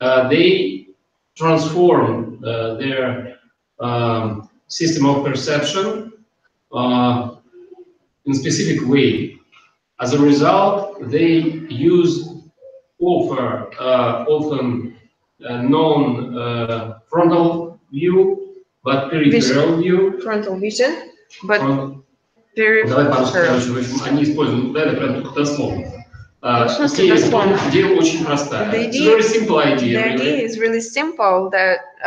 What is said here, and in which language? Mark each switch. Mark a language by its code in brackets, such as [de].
[en] They transform their system of perception in a specific way. As a result, they use often non-frontal view, but peripheral view. Frontal vision, but [ru] Давай по-русски, короче, в общем, они используют, это прям только дословно. Идея очень простая. [en] It's a very simple idea. The idea is really simple that,